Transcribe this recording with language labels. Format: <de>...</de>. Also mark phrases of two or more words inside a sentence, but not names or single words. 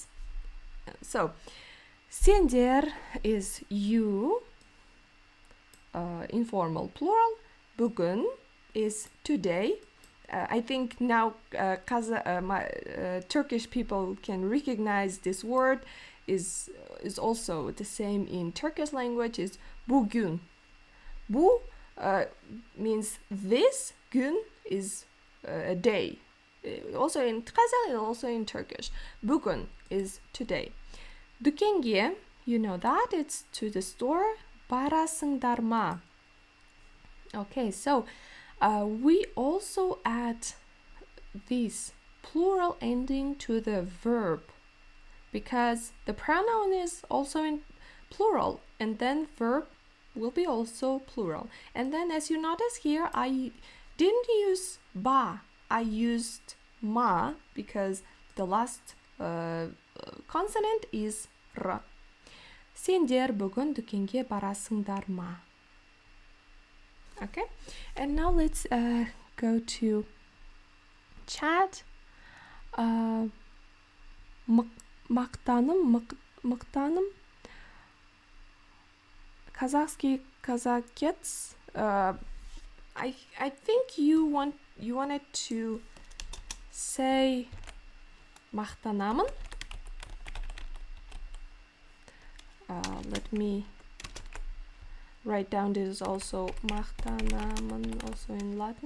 <en>So, sender is you, informal plural. Bugün is today. I think now Turkish people can recognize this word is also the same in Turkish language is bugün. Bu means this, gün is a day. Also in Kazakh and also in Turkish. Bugün is today. Дүкенге, you know that, it's to the store.</en> <kk>Барасыңдар ма?</kk> <en>Okay, so we also add this plural ending to the verb because the pronoun is also in plural and then verb will be also plural. And then as you notice here, I didn't use ba, I used ma because the last consonant is r.</en> <kk>Сендер бүгін дүкенге барасыңдар ма?</kk> <en>Okay, and now let's go to chat.</en> <kk>Мақтаным.</kk> <ru>Казахский казакец.</ru> <en>I think you wanted to say мақтанамын. Let me write down this is also мақтанамын, also in Latin.</en>